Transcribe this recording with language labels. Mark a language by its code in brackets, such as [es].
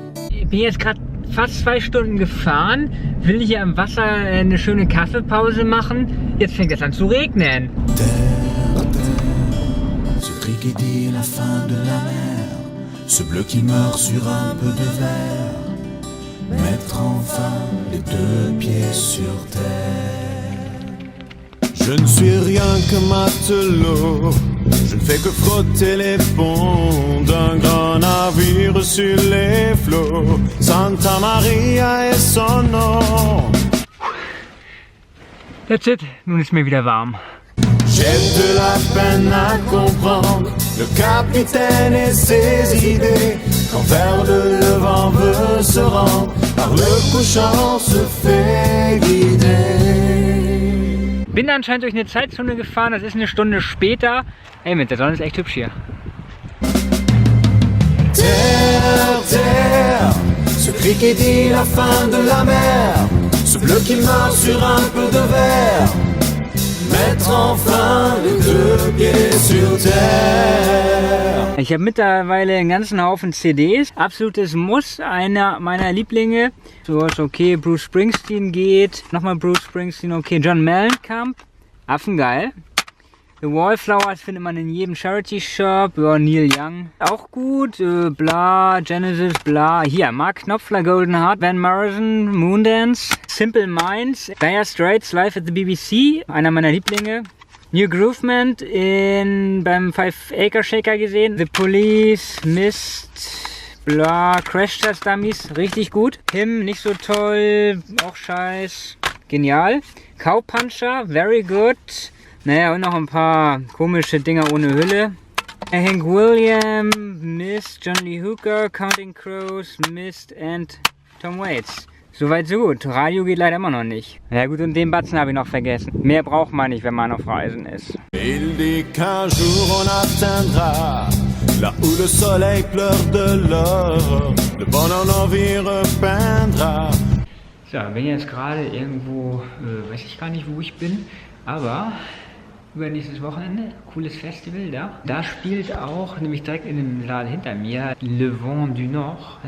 [de] Ich bin jetzt gerade fast 2 Stunden gefahren, will hier am Wasser eine schöne Kaffeepause machen. Jetzt fängt es an zu regnen. [fr] Terre, ce cri qui dit la fin de la mer, ce bleu qui meurt sur un peu de verre, mettre enfin les 2 pieds sur terre. Je ne suis rien que matelot, je ne fais que frotter les ponts d'un grand navire sur les flots. Santa Maria est son nom. [en] That's it. [de] Nun ist mir wieder warm. [fr] J'ai de la peine à comprendre le capitaine et ses idées. Quand vers le vent veut se rendre, par le couchant se fait guider. [de] Bin anscheinend durch eine Zeitzone gefahren, das ist eine Stunde später. Ey, mit der Sonne ist echt hübsch hier. [fr] Terre, terre, ce cri qui dit la fin de la mer, ce bleu qui meurt sur un peu de verre, mettre enfin les 2 pieds sur terre. [de] Ich habe mittlerweile einen ganzen Haufen CDs. Absolutes Muss, einer meiner Lieblinge. So ist okay, Bruce Springsteen geht. Nochmal Bruce Springsteen, okay. John Mellencamp, affengeil. The Wallflowers findet man in jedem Charity-Shop. Ja, Neil Young, auch gut. Bla, Genesis, bla. Hier, Mark Knopfler, Golden Heart, Van Morrison, Moondance, Simple Minds, Dire Straits, Live at the BBC, einer meiner Lieblinge. New Groovement beim 5 Acre Shaker gesehen. The Police, Mist, bla, Crash Test Dummies, richtig gut. Him, nicht so toll, auch scheiß, genial. Cowpuncher, [en] very good. [de] Naja, und noch ein paar komische Dinger ohne Hülle. Hank Williams, Mist, John Lee Hooker, Counting Crows, Mist and Tom Waits. Soweit so gut. Radio geht leider immer noch nicht. Ja gut, und den Batzen habe ich noch vergessen. Mehr braucht man nicht, wenn man auf Reisen ist. [fr] Il dit qu'un jour on atteindra là où le soleil pleure de l'or, le bonheur nos vies repeindra. [de] So, bin jetzt gerade irgendwo, weiß ich gar nicht, wo ich bin, aber übernächstes Wochenende, cooles Festival da. Da spielt auch, nämlich direkt in dem Saal hinter mir, Le Vent du Nord.